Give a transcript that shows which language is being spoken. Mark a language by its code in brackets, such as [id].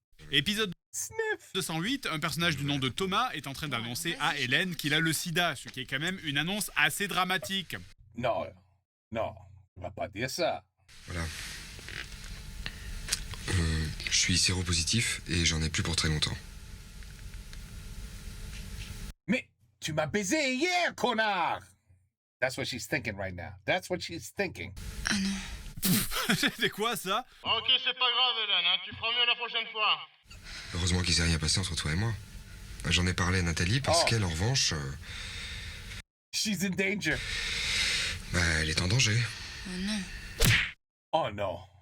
[fr] Épisode 208, un personnage du nom de Thomas est en train d'annoncer à Hélène qu'il a le sida, ce qui est quand même une annonce assez dramatique. Non, on va pas dire ça. Voilà. Je suis séropositif et j'en ai plus pour très longtemps. Mais tu m'as baisé hier, connard! [en] That's what she's thinking right now. That's what she's thinking. [fr] Ah non. C'était quoi ça? Ok, c'est pas grave, Hélène, hein, tu feras mieux la prochaine fois. Heureusement qu'il s'est rien passé entre toi et moi. J'en ai parlé à Nathalie parce qu'elle, en revanche... [en] She's in danger. [fr] Bah, elle est en danger. Oh non. Oh non.